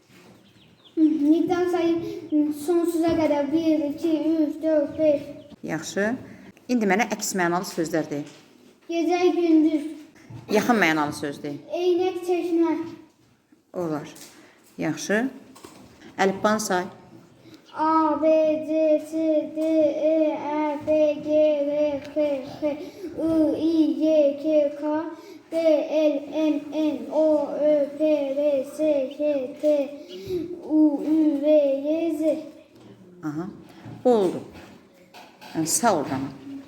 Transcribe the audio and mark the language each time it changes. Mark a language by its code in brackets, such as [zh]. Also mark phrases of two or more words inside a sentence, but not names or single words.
[az] Miqdar sayı sonsuza qədər. 1, 2, 3, 4, 5. Yaxşı. İndi mənə əks mənalı sözlər de. Gecə, gündüz. Yaxın mənalı söz de. Eynək, çeşmə. Olar. Yaxşı. Əlifban say. A, B, C, C, D, E, F, G, R, F, X, I, I, J, K, K, D, L, M, N, O, Ö, P, R, S, K, T, U, Ü, V, Y, Z. Aha. Oldu. Yəni sağ ol canım.